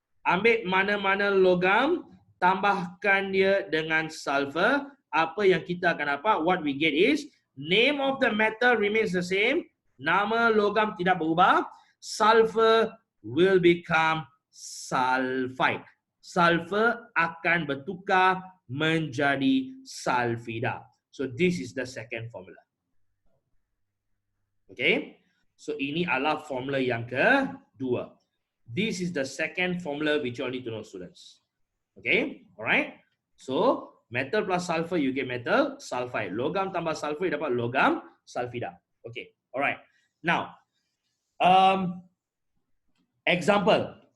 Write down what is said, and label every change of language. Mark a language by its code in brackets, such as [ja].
[ms] Ambil mana-mana logam, tambahkan dia dengan sulfur. Apa yang kita akan dapat? [en] What we get is name of the metal remains the same. [ms] Nama logam tidak berubah. [en] Sulfur will become sulfide. [ms] Sulfur akan bertukar menjadi sulfida. [en] So this is the second formula. [ms] Okay, so ini adalah formula yang kedua. [en] This is the second formula which you all need to know, students. Okay, alright. So metal plus sulfur you get metal sulfide. [ms] Logam tambah sulfur you dapat logam sulfida. [en] Okay, alright. Now, example.